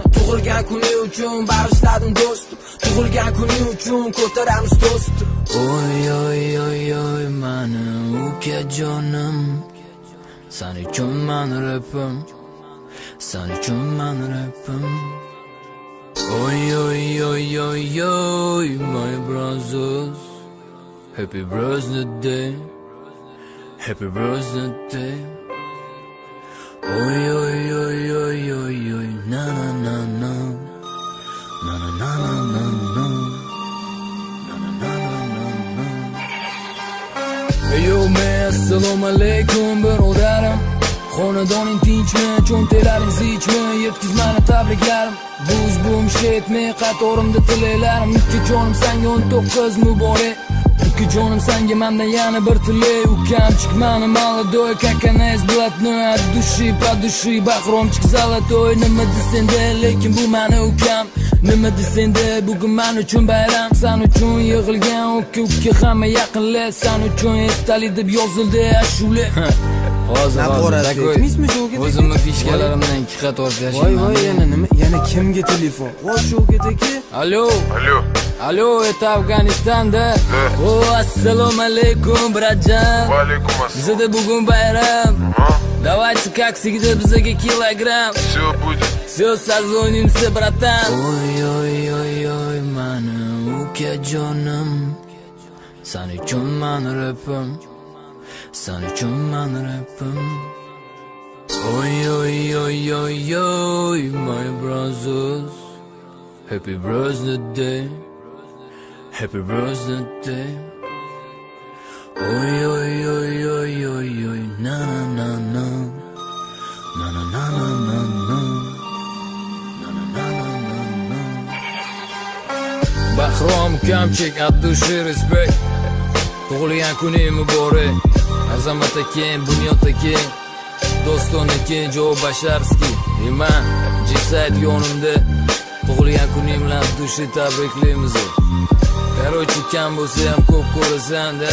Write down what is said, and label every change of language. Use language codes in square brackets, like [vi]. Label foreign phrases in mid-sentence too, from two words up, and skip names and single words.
[uz] Tug'ilgan kuning uchun bag'ishladim do'stim. Tug'ilgan kuning uchun ko'taramiz do'stim. Oy mani ukajonim, sen uchun man rapim, sen uchun man rapim. [en] Oy my brothers, happy birthday, happy birthday. Oy na na na na na na na na na. [uz] Yo men, assalomu alaykum birodarim. Xonadoning tinchmi, cho'ntalaring zichmi, yetkizmani tabriklarim. Buz shetmay qatorimda tilaylarim. Ukajonim senga 19 muborak. Ukajonim senga mendan yana bir tilay. Ukam chiqmani [ru] молодой, как она из блатной. От души по души, Bahромchik zolotoy. [uz] Nima desenda, lekin bu meni ukam. Nima desenda, bugun men uchun bayram. Sen uchun yig'ilgan uka hamma yaqinlar. Sen uchun esdalik deb yozildi ashula. Hozir o'zimni fishkalarimdan 2 qat olib yashayman. Voy yana nima? Yana kimga telefon? Voy shogidagi. Allo, это Afg'onistonda. Assalomu alaykum bratjon. Va alaykum assalom. Bizda bugun bayram. [ru] Давайте как всегда [uz] bizga kilogramm. [ru] Все будет. Все созвонимся, братан. [uz] Oy mani ukajonim, sen uchun man rapim, sen uchun man rapim. [en] Oy my brothers, happy birthday, happy birthday. Oy na na na na na na na na na. [uz] Bahrom kamchik [ru] от души [uz] respect. Tug'ilgan kuning muborak. Azamat aka, Bunyod aka, Doston aka, Joe Basharski. Man G-Side yonimda. Tug'ilgan kuning bilan dushi tabriklaymiz. Короче, kam bo'lsa ham ko'p ko'rasan-da.